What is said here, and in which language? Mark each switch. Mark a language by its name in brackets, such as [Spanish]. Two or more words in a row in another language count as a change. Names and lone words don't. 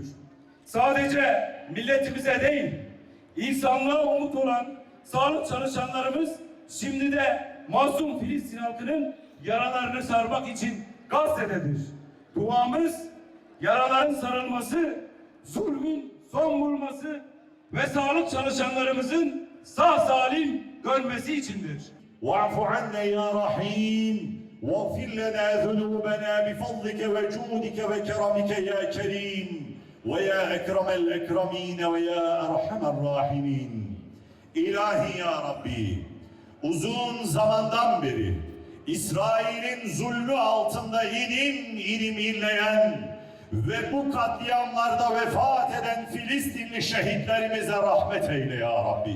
[Turkish] Sadece milletimize değil, insanlığa umut olan sağlık çalışanlarımız şimdi de masum Filistin halkının yaralarını sarmak için Gazze'dedir. Duamız yaraların sarılması, zulmün son bulması ve sağlık çalışanlarımızın sağ salim dönmesi içindir. [Arabic] واعف عنا يا رحيم واغفر لنا ذنوبنا بفضلك وجودك وكرمك يا كريم ويا أكرم الأكرمين ويا أرحم الراحمين. [Turkish] İlahi [Arabic] يا ربي, [Turkish] uzun zamandan beri İsrail'in zulmü altında inim inim inleyen ve bu katliamlarda vefat eden Filistinli şehitlerimize rahmet eyle [Arabic] يا ربي.